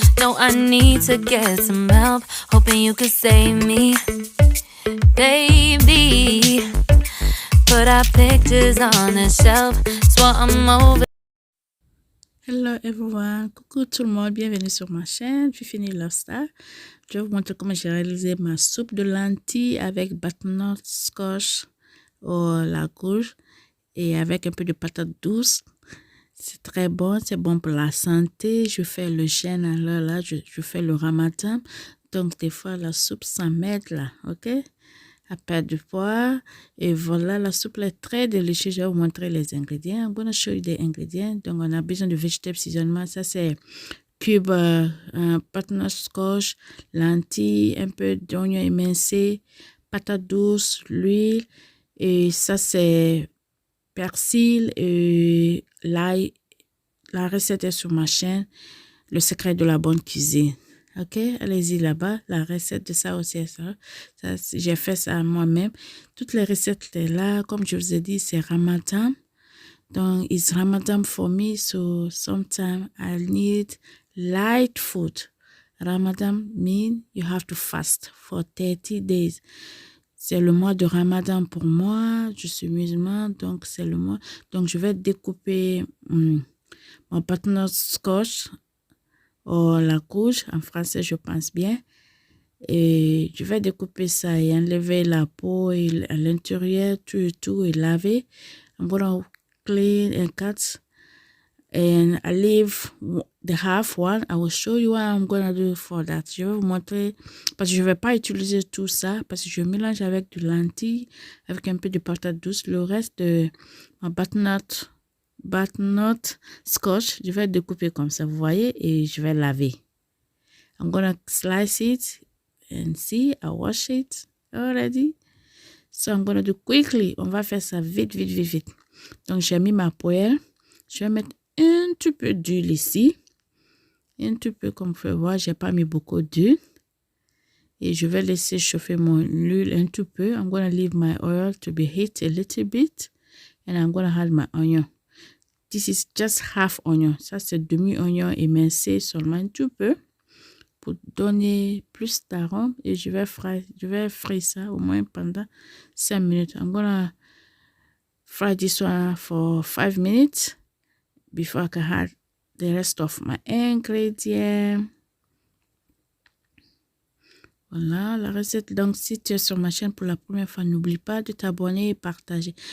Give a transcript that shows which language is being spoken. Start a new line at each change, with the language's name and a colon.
English: No, I need to get some help. Hoping you could save me, baby. Put our pictures on the shelf. Swore I'm over. Hello everyone,
French: coucou tout le monde, bienvenue sur ma chaîne Fifini Lifestyle. Je vais vous montrer comment j'ai réalisé ma soupe de lentilles avec butternut squash ou la courge et avec un peu de patate douce. C'est très bon, c'est bon pour la santé. Je fais le jeûne alors là, je fais le ramadan. Donc des fois la soupe ça m'aide là, ok? À perdre du poids. Et voilà, la soupe est très délicieuse. Je vais vous montrer les ingrédients.
English: I'm gonna show you the ingredients.
French: Donc, on a besoin de vegetable seasonement. Ça, c'est cube, butternut squash, lentilles, un peu d'oignon émincé, patate douce, l'huile. Et ça, c'est persil et l'ail. La recette est sur ma chaîne. Le secret de la bonne cuisine. Ok, allez-y là-bas. La recette de ça aussi est ça. J'ai fait ça moi-même. Toutes les recettes étaient là. Comme je vous ai dit, c'est Ramadan.
English: Donc, it's Ramadan for me. So, sometimes I need light food. Ramadan means you have to fast for 30 days.
French: C'est le mois de Ramadan pour moi. Je suis musulmane, donc c'est le mois. Donc, je vais découper mon butternut squash. La courge, en français, je pense bien. Et je vais découper ça et enlever la peau et à l'intérieur, tout et laver.
English: I'm gonna clean and cut. And I leave the half one. I will show you what I'm gonna do for that.
French: Je vais vous montrer, parce que je vais pas utiliser tout ça, parce que je mélange avec du lentilles, avec un peu de patate douce. Le reste de ma butternut squash, je vais découper comme ça, vous voyez, et je vais laver.
English: I'm gonna slice it and see, I wash it already. So I'm gonna do quickly.
French: On va faire ça vite. Donc j'ai mis ma poêle. Je vais mettre un petit peu d'huile ici. Un petit peu, comme vous pouvez voir, j'ai pas mis beaucoup d'huile. Et je vais laisser chauffer mon huile un petit peu.
English: I'm gonna leave my oil to be heat a little bit. And I'm gonna add my onion. This is just half onion.
French: Ça, c'est demi-oignon émincé seulement un tout peu pour donner plus d'arôme. Et je vais frire ça au moins pendant 5 minutes. I'm gonna fry this one for 5 minutes before I can add the rest of my ingredients. Voilà la recette. Donc, si tu es sur ma chaîne pour la première fois, n'oublie pas de t'abonner et partager.